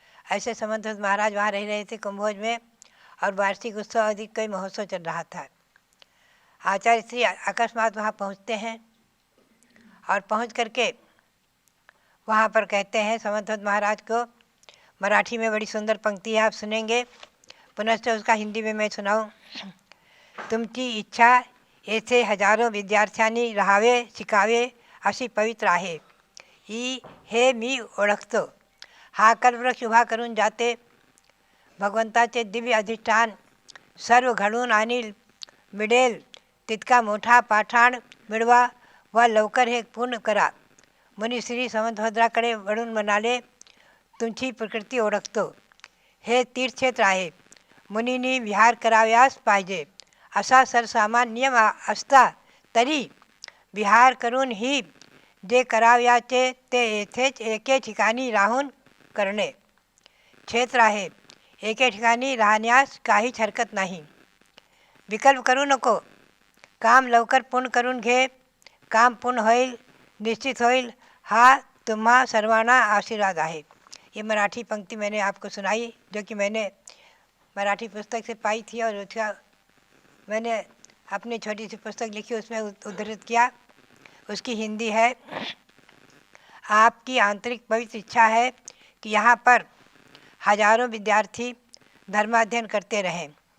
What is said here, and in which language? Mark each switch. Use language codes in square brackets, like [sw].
[hi] ऐसे समंतवत महाराज वहाँ रह रहे थे कुंभोज में और वार्षिक उत्सव आदि कई महोत्सव चल रहा था। आचार्य श्री अकस्मात वहाँ पहुँचते हैं और पहुँच करके वहाँ पर कहते हैं समंतवत महाराज को, मराठी में बड़ी सुंदर पंक्ति है, आप सुनेंगे। पुनश्च उसका हिंदी में मैं सुनाऊं। [mr] तुमची इच्छा येथे हजारों विद्यार्थ्यांनी राहावे शिकावे अशी पवित्र आहे, ही हे मी ओळखतो। हा कल्पवृक्ष उभा करून जाते. भगवंताचे दिव्य अधिष्ठान सर्व घडून आणील. मिळेल तितका मोठा पाषाण मिळवा व लवकर हे पूर्ण करा. मुनिश्री समंतभद्राकडे वळून म्हणाले, तुमची प्रकृती ओळखतो. हे तीर्थक्षेत्र आहे. मुनींनी विहार करावयास पाहिजे असा सर्वसामान्य नियम असता तरी विहार करूनही जे करावयाचे ते येथेच एके ठिकाणी राहून करणे. क्षेत्र आहे, एके ठिकाणी राहण्यास काहीच हरकत नाही. विकल्प करू नको. काम लवकर पूर्ण करून घे. काम पूर्ण होईल, निश्चित होईल, हा तुम्हा सर्वांना आशीर्वाद आहे. [hi] ये मराठी पंक्ति मैंने आपको सुनाई, जो कि मैंने मराठी पुस्तक से पाई थी और उसका मैंने अपनी छोटी सी पुस्तक लिखी, उसमें उद्धृत किया. उसकी हिंदी है, आपकी आंतरिक पवित्र इच्छा है कि यहाँ पर हजारों विद्यार्थी धर्माध्ययन करते रहें.